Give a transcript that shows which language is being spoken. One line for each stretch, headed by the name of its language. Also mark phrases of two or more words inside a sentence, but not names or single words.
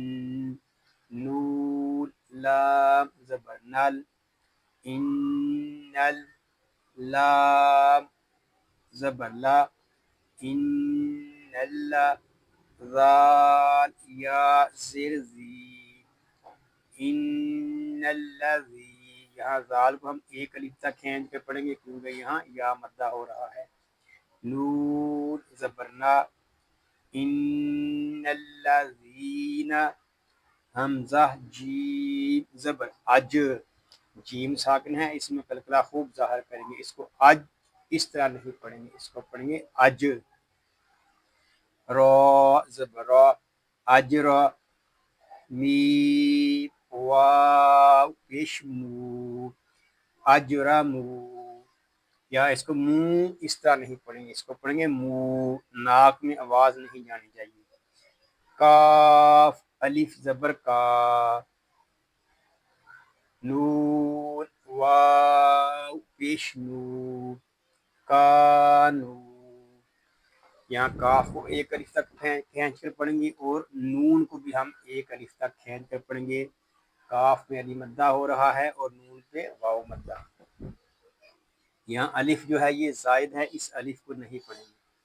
Urdu: نون لام زبر نل ان نل لام زبر لا ان اللہ ذال یا زیر زی ان الذی یہاں ذال کو ہم ایک الف تک کھینچ کے پڑھیں گے کیونکہ یہاں یا مدہ ہو رہا ہے نون زبرنا
Arabic: ان الذین
Urdu: حمزہ جیم زبر اج جیم ساکن ہے اس میں قلقلہ خوب ظاہر کریں گے اس کو اج اس طرح نہیں پڑھیں گے اس کو پڑھیں گے اج را زبر را اجر میم واو پیش مو اجرمو یا اس کو منہ اس طرح نہیں پڑھیں گے اس کو پڑھیں گے منہ ناک میں آواز نہیں جانی چاہیے کاف الف زبر کا نون واو پیش نو کانو یہاں کاف کو ایک الف تک کھینچ کر پڑھیں گے اور نون کو بھی ہم ایک الف تک کھینچ کر پڑھیں گے کاف میں علی مدہ ہو رہا ہے اور نون پہ واو مدہ یہاں الف جو ہے یہ زائد ہے اس الف کو نہیں پڑھیں گے